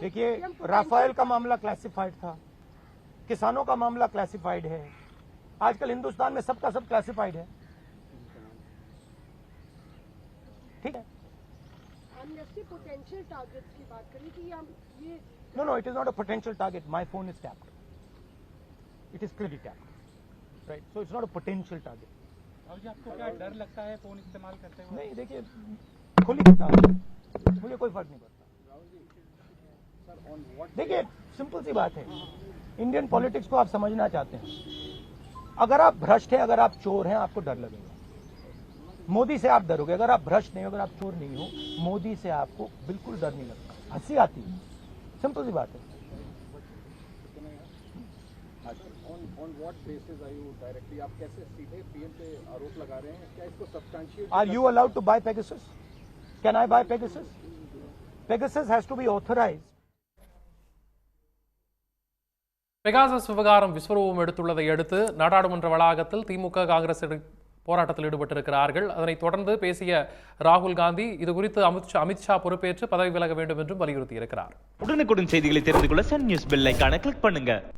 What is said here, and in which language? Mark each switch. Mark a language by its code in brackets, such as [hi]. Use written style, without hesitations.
[hi] देखिए, राफेल का मामला क्लासिफाइड था, किसानों का मामला क्लासिफाइड है। आजकल हिंदुस्तान में सबका सब क्लासिफाइड है, ठीक है। एमनेस्टी पोटेंशियल टारगेट्स की बात करें कि हम ये [en] No, it is not a potential target. My phone is tapped. It is clearly tapped, right? So it's not a potential target. [hi] और जी आपको क्या डर लगता है फोन इस्तेमाल करते हुए? नहीं, देखिए खुली किताब है, मुझे कोई फर्क नहीं पड़ता। देखिए सिंपल सी बात है, इंडियन पॉलिटिक्स को आप समझना चाहते हैं, अगर आप भ्रष्ट हैं, अगर आप चोर हैं, आपको डर लगेगा। मोदी से आप डरोगे, अगर आप भ्रष्ट नहीं हो, अगर आप चोर नहीं हो, मोदी से आपको बिल्कुल डर नहीं लगता, हंसी आती है, सिंपल सी बात है। [en] On what basis are you directly, [hi] आप कैसे सीधे पीएम पे आरोप लगा रहे हैं? क्या इसको substantiate? [en] Are you allowed to buy Pegasus? Can I buy Pegasus? Pegasus has to be authorized. [ta] Pegasus விவகாரம் விஸ்வரூபம் எடுத்துள்ளதை அடுத்து நாடாளுமன்ற வளாகத்தில் திமுக காங்கிரஸ் போராட்டத்தில் ஈடுபட்டிருக்கிறார்கள். அதனைத் தொடர்ந்து பேசிய ராகுல் காந்தி இதுகுறித்து அமித்ஷா பொறுப்பேற்று பதவி விலக வேண்டும் என்றும் வலியுறுத்தியிருக்கிறார். உடனுக்குடன் செய்திகளை தெரிந்து கொள்ள சன் நியூஸ் பெல் ஐகானை கிளிக் பண்ணுங்க.